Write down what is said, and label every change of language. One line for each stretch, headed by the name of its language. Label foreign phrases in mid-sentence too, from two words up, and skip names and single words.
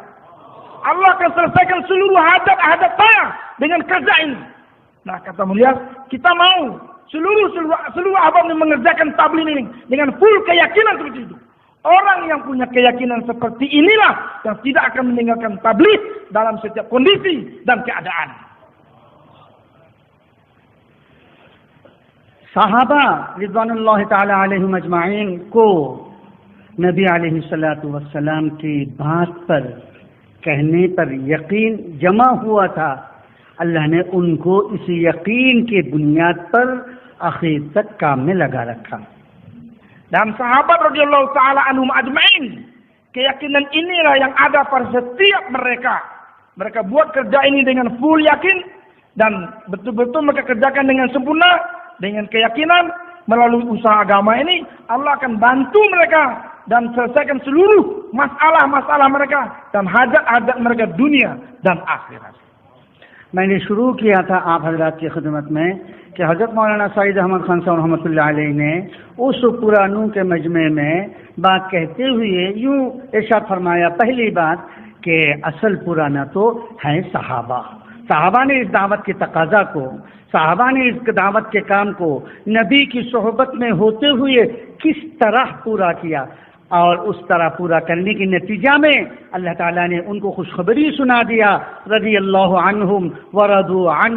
Indonesian: Allah akan selesaikan seluruh hajat-hajat saya dengan kerja ini. Nah, kata Mulia, kita mau seluruh ahbab ini mengerjakan tabligh ini dengan full keyakinan seperti itu. Orang yang punya keyakinan seperti inilah yang tidak akan meninggalkan tabligh dalam setiap kondisi dan keadaan.
Urdu: صحابہ
Arabic: رضوان اللہ تعالی علیہم اجمعین
Urdu: کو نبی
Arabic: علیہ الصلوۃ والسلام
Urdu: کی بات پر کہنے پر یقین جمع ہوا تھا. اللہ نے ان کو اسی یقین کی بنیاد پر آخر تک کام میں لگا رکھا.
Indonesian: Dan sahabat
Arabic: رضي الله تعالى عنهم أجمعين,
Indonesian: keyakinan inilah yang ada pada setiap mereka. Mereka buat kerja ini dengan full yakin dan betul-betul mereka kerjakan dengan sempurna, dengan keyakinan melalui usaha agama ini Allah akan bantu mereka dan selesaikan seluruh masalah-masalah mereka dan hajat-hajat mereka dunia dan akhirat.
Urdu: میں نے شروع کیا تھا آپ حضرات کی خدمت میں کہ حضرت مولانا سعید احمد خان صاحب
Arabic: رحمۃ اللہ علیہ
Urdu: نے اس پرانوں کے مجمع میں بات کہتے ہوئے یوں ارشاد فرمایا، پہلی بات کہ اصل پرانا تو ہے صحابہ نے اس دعوت کے تقاضا کو، صحابہ نے اس دعوت کے کام کو نبی کی صحبت میں ہوتے ہوئے کس طرح پورا کیا، اور اس طرح پورا کرنے کے نتیجہ میں اللہ تعالیٰ نے ان کو خوشخبری سنا دیا،
Arabic: رضی اللہ عنہم ورضوا عنہ.